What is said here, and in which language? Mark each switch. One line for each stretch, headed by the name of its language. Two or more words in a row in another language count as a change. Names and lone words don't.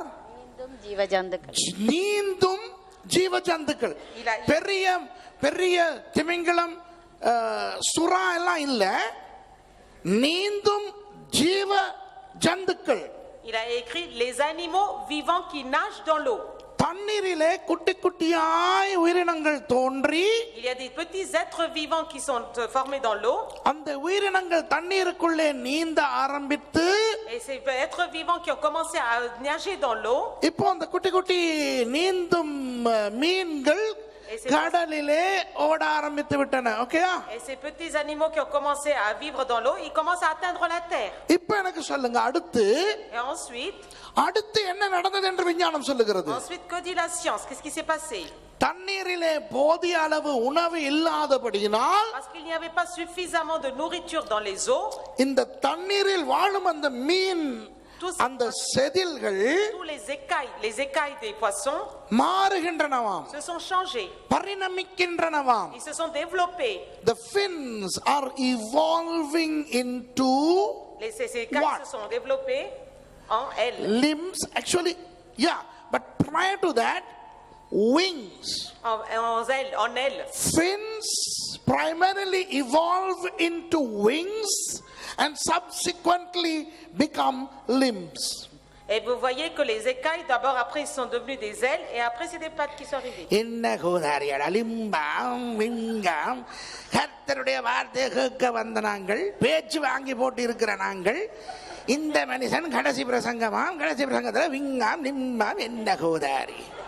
Tamil: நீந்தும் ஜீவ ஜந்துக்கள். நீந்தும் ஜீவ ஜந்துக்கள். பெரிய பெரிய திமிங்கலம், சுறா எல்லாம் இல்ல, நீந்தும் ஜீவ ஜந்துக்கள்.
French: Il a écrit les animaux vivants qui nagent dans l'eau.
Tamil: தண்ணீரிலே குட்டி குட்டியாய் உயிரினங்கள் தோன்றி,
French: il y a des petits êtres vivants qui sont formés dans l'eau.
Tamil: அந்த உயிரினங்கள் தண்ணீருக்குள்ளே நீந்த ஆரம்பித்து,
French: et ces êtres vivants qui ont commencé à nager dans l'eau.
Tamil: இப்போ அந்த குட்டி குட்டி நீந்தும் மீன்கள் கடலிலே ஓட ஆரம்பித்து விட்டன. ஓகேயா?
French: et ces petits animaux qui ont commencé à vivre dans l'eau, ils commencent à atteindre la terre.
Tamil: இப்போ எனக்கு சொல்லுங்க, அடுத்து
French: et ensuite
Tamil: என்ன நடந்தது என்று விஞ்ஞானம் சொல்லுகிறது?
French: ensuite que dit la science? Qu'est-ce qui s'est passé?
Tamil: தண்ணீரிலே போதிய அளவு உணவு இல்லாதபடியினால்,
French: parce qu'il n'y avait pas suffisamment de nourriture dans les eaux,
Tamil: இந்த தண்ணீரில் வாழும் அந்த மீன், அந்த செதில்கள்,
French: tous les écailles des poissons
Tamil: மாறுகின்றனவாம்,
French: se sont changés,
Tamil: பரிணமிக்கின்றனவாம்.
French: ils se sont développés.
English: The fins are evolving into
French: ces écailles
English: what?
French: se sont développés en ailes.
English: Limbs, actually, yeah, but prior to that, wings.
French: En ailes.
English: Fins primarily evolve into wings and subsequently become limbs.
French: Et vous voyez que les écailles, d'abord, après, sont devenues des ailes, et après, c'est des pattes qui sont arrivées.
Tamil: என்ன கோதாரியடா லிம்பாம் விங்காம், கர்த்தருடைய வார்த்தை கேட்க வந்த நாங்கள், பேச்சு வாங்கி போட்டு இருக்கிற நாங்கள், இந்த மனுஷன் கடைசி பிரசங்கத்தில் விங்காம் லிம்பாம் என்ன கோதாரி.